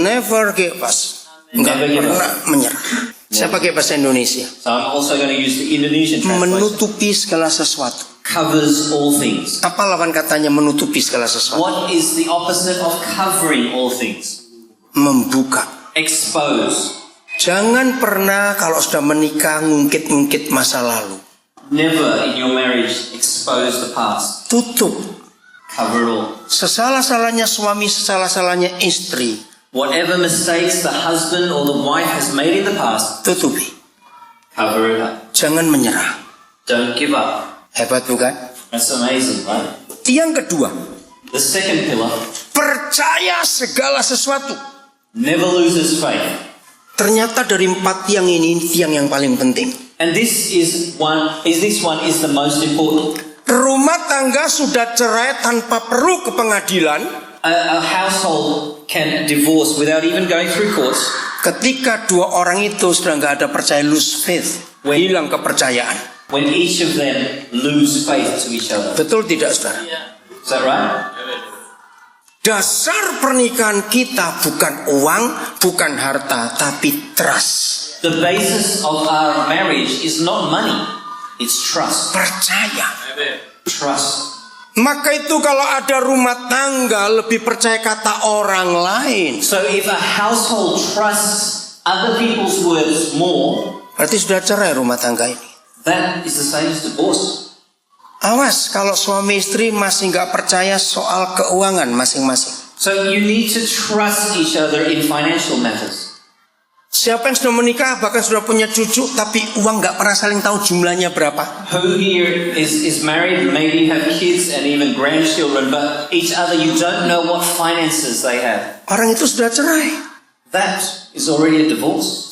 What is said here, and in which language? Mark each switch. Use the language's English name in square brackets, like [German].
[English] Never give up. [Indonesian] Nggak [English] Never give [Indonesian] pernah [English] up. [Indonesian] menyerah. Saya pakai bahasa Indonesia. [English] So I'm also going to use the Indonesian translation. [Indonesian] Menutupi segala sesuatu. [English] Covers all things. [Indonesian] Apa lawan katanya menutupi segala sesuatu? [English] What is the opposite of covering all things? [Indonesian] Membuka. [English] Expose. [Indonesian] Jangan pernah kalau sudah menikah ngungkit-ngungkit masa lalu. [English] Never in your marriage expose the past. [Indonesian] Tutup. [English] Cover it all. [Indonesian] Sesalah-salahnya suami, sesalah-salahnya istri. [English] Whatever mistakes the husband or the wife has made in the past, [Indonesian] Tutupi. [English] cover it up. [Indonesian] Jangan menyerah. [English] Don't give up. [Indonesian] Hebat bukan? [English] That's amazing, right? [Indonesian] Yang kedua, [English] The second pillar, [Indonesian] percaya segala sesuatu. [English] never loses faith. [Indonesian] Ternyata dari 4 tiang ini tiang yang paling penting. [English] And this one is the most important. [Indonesian] Rumah tangga sudah cerai tanpa perlu ke pengadilan. [English] A household can divorce without even going through courts [Indonesian] Ketika 2 orang itu sudah nggak ada percaya, [English] lose faith, [Indonesian] hilang kepercayaan. [English] when each of them lose faith to each other. [Indonesian] Betul tidak, saudara? [English] Is that right? [Indonesian] Dasar pernikahan kita bukan uang, bukan harta, tapi trust. [English] The basis of our marriage is not money, it's trust. [Indonesian] Percaya. [English] Trust. [Indonesian] Maka itu kalau ada rumah tangga lebih percaya kata orang lain, [English] So if a household trusts other people's words more, [Indonesian] berarti sudah cerai rumah tangga ini. [English] That is the same as divorce. [Indonesian] Awas kalau suami istri masih nggak percaya soal keuangan masing-masing. [English] So you need to trust each other in financial matters. [Indonesian] Siapa yang sudah menikah bahkan sudah punya cucu tapi uang nggak pernah saling tahu jumlahnya berapa? [English] Who here is married, maybe have kids and even grandchildren, but each other you don't know what finances they have. [Indonesian] Orang itu sudah cerai [English] That is already a divorce.